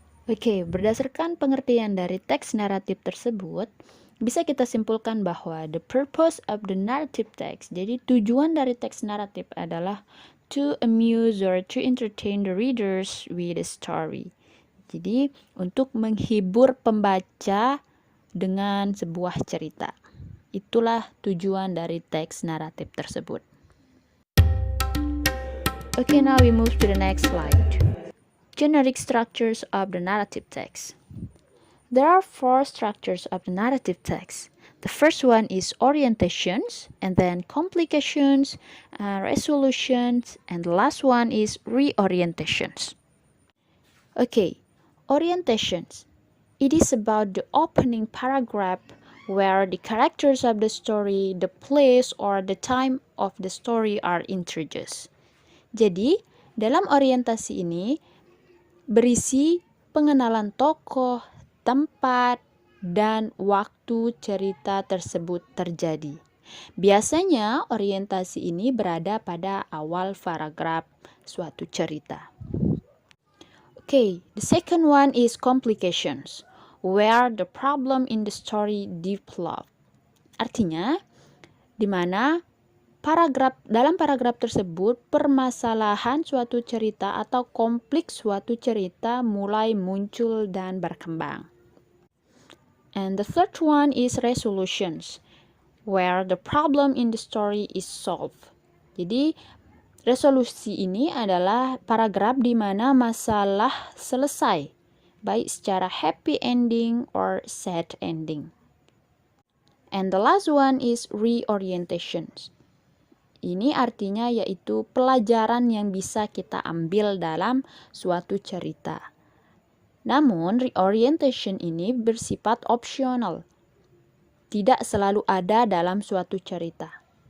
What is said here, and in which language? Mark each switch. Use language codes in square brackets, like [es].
[id] Oke, berdasarkan pengertian dari teks naratif tersebut, bisa kita simpulkan bahwa [en] the purpose of the narrative text, [id] jadi tujuan dari teks naratif adalah [en] to amuse or to entertain the readers with a story. [id] Jadi, untuk menghibur pembaca dengan sebuah cerita. Itulah tujuan dari teks naratif tersebut. [en] Okay, now we move to the next slide. Generic structures of the narrative text. There are 4 structures of the narrative text. The first one is orientations, and then complications, resolutions, and the last one is reorientations. Okay, orientations. It is about the opening paragraph where the characters of the story, the place, or the time of the story are introduced. [id] Jadi, dalam orientasi ini berisi pengenalan tokoh, tempat, dan waktu cerita tersebut terjadi. Biasanya orientasi ini berada pada awal paragraf suatu cerita. [en] Okay, the second one is complications, where the problem in the story develop. [id] Artinya, di mana dalam paragraf tersebut permasalahan suatu cerita atau konflik suatu cerita mulai muncul dan berkembang. [en] And the third one is resolutions, where the problem in the story is solved. [id] Jadi, resolusi ini adalah paragraf di mana masalah selesai, baik secara [en] happy ending or sad ending. And the last one is reorientations. [id] Ini artinya yaitu pelajaran yang bisa kita ambil dalam suatu cerita. Namun, reorientation ini bersifat opsional, tidak selalu ada dalam suatu cerita.